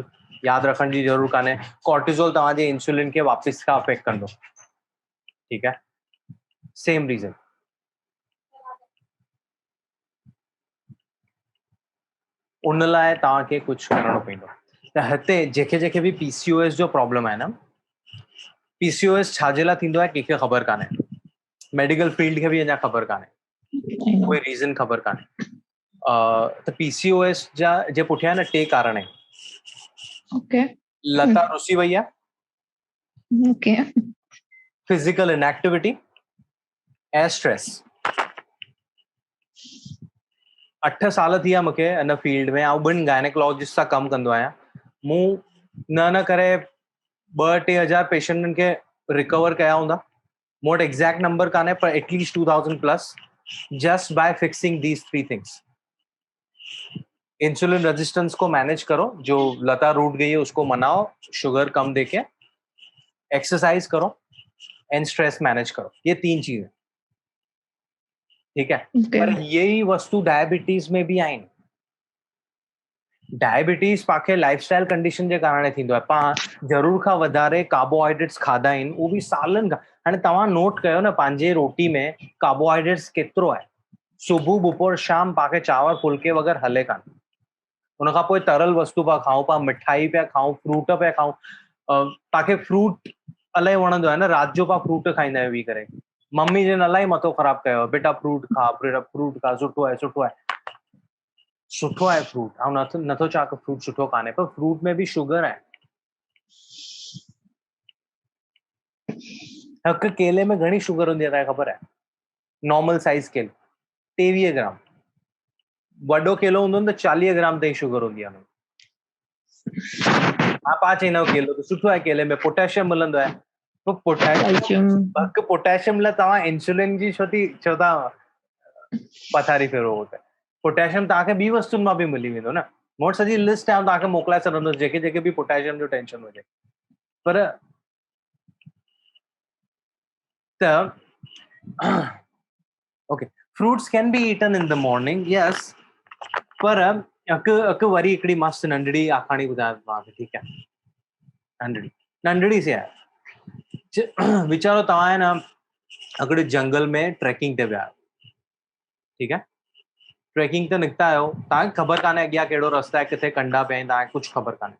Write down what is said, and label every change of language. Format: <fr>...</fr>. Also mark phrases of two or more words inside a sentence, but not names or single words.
<sd>यादि रखण जी ज़रूरत कान्हे, कोर्टिसोल तव्हांजे इंसुलिन खे वापसि खां अफेक्ट कंदो। ठीकु आहे, सेम रीज़न। उन लाइ तव्हांखे कुझु करणो पवंदो। त हिते जेके बि PCOS जो प्रॉब्लम आहे न, PCOS छाजे लाइ थींदो आहे कंहिंखे ख़बर कान्हे,</sd> <en>medical field</en> <sd>खे बि अञा ख़बर कान्हे, कोई रीज़न ख़बर कान्हे। त PCOS जे पुठियां न 2 कारण आहिनि। ओके लता रुसी वई आहे, ओके</sd> <en>physical inactivity ऐं स्ट्रेस।</en> <sd>8 साल थी विया मूंखे हिन फील्ड में, ऐं 2 गायनेकोलॉजिस्ट सां कमु कंदो आहियां। मूं न करे 2-3 हज़ार पेशेंटनि खे रिकवर कया हूंदा। मूं वटि</sd> <en>exact number</en> <sd>कान्हे, पर</sd> <en>at least 2000 plus, just by fixing these 3 things. insulin resistance</en> <hi>को मैनेज करो, जो लता रूट गई है उसको मनाओ, शुगर कम देके, एक्सरसाइज करो एंड</hi> <en>stress manage</en> <hi>करो। ये 3 चीजें। ठीक है,</hi> <sd>पर यही वस्तु डायबिटीज में भी आहिनि। डायबिटीज पाखे</sd> <en>lifestyle condition</en> <sd>जे कारण थींदो आहे। पाण ज़रूर खां वधारे कार्बोहाइड्रेट्स खाधा आहिनि, उहो बि सालनि खां। हाणे तव्हां नोट कयो न, पंहिंजे रोटी में कार्बोहाइड्रेट्स केतिरो आहे। सुबुह बपोर शाम पाखे चांवर फुल्के वग़ैरह हले कान। उनखां पोइ तरल वस्तु पिया खाऊं, पिया मिठाई पिया खाऊं, फ्रूट पिया खाऊं। तव्हांखे फ्रूट इलाही वणंदो आहे न, राति जो पिया फ्रूट खाईंदा आहियो वेही करे। मम्मी जन इलाही मथो ख़राबु कयो,</sd> <hi>बेटा फ्रूट खा, फ्रूट खा,</hi> <sd>सुठो आहे, सुठो आहे। सुठो आहे फ्रूट, ऐं नथो चवां कि फ्रूट सुठो कान्हे, पर फ्रूट में बि शुगर आहे। हिकु केले में घणी शुगर हूंदी आहे तव्हांखे ख़बर आहे? नॉर्मल साइज केलो 23 ग्राम। वॾो केलो हूंदो न त 40 ग्राम ताईं शुगर हूंदी आहे। हा, पाण चईंदा आहियूं केलो त सुठो आहे, केले में पोटेशियम मिलंदो आहे। पोटेशियम लाइ तव्हां इंसुलिन जी छो था पथारी फेरो? पोटेशियम तव्हांखे ॿी वस्तुनि मां बि मिली वेंदो न। मूं वटि सॼी लिस्ट आहे, तव्हांखे मोकिलाए सघंदुसि जेके बि पोटेशियम जो टेंशन हुजे। पर त</sd> <en>OK, fruits can be eaten in the morning, yes.</en> <sd>पर हिकु वरी हिकिड़ी मस्त नंढड़ी आखाणी ॿुधायां तव्हांखे। ठीकु आहे, नंढड़ी सी आहे। वीचारो तव्हां आहे न हिकिड़े जंगल में ट्रैकिंग ते विया आहियो। ठीकु आहे, ट्रैकिंग ते निकिता आहियो, तव्हांखे ख़बर कान्हे अॻियां कहिड़ो रस्तो आहे, किथे कंडा पिया आहिनि, तव्हांखे कुझु ख़बर कान्हे।</sd>